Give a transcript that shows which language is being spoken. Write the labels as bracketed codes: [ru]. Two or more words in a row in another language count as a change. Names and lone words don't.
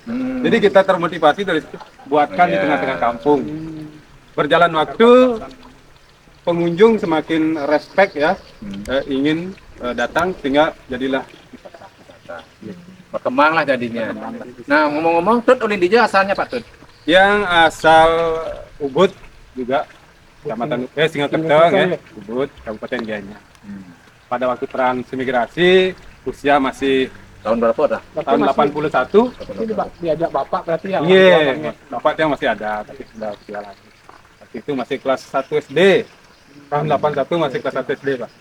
[id] Jadi kita termotivasi dari situ buatkan di Ya. tengah-tengah kampung. Berjalan waktu, pengunjung semakin respect ya, ingin datang sehingga jadilah Berkembanglah jadinya. Nah, ngomong-ngomong, Tut Ulindija asalnya Pak Tut. yang asal Ubud juga Kecamatan Singakertong ya, Ubud, Kabupaten Gianyar. Pada waktu transmigrasi usia masih Tahun berapa dah? tahun 81. ini diajak bapak berarti ya. Iya, bapaknya masih ada, tapi sudah usia lagi. Waktu itu masih kelas 1 SD. Tahun 81 masih kelas 1 SD, Pak.